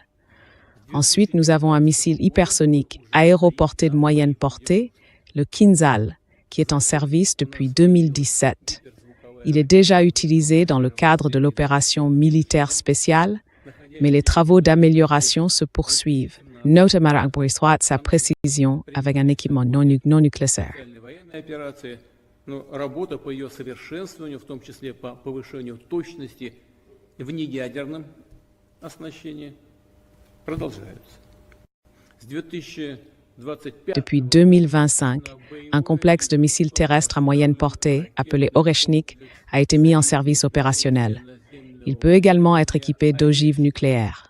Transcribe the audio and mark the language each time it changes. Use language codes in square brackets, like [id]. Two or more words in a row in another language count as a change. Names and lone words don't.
[fr] Ensuite, nous avons un missile hypersonique aéroporté de moyenne portée, le Kinzhal, qui est en service depuis 2017. Il est déjà utilisé dans le cadre de l'opération militaire spéciale, mais les travaux d'amélioration se poursuivent, notamment pour sa précision avec un équipement non nucléaire. [ru] Но работа по ее совершенствованию, в том числе по повышению точности в неядерном оснащении, продолжаются. [fr] Depuis 2025, un complexe de missiles terrestres à moyenne portée, appelé Oreshnik, a été mis en service opérationnel. Il peut également être équipé d'ogives nucléaires.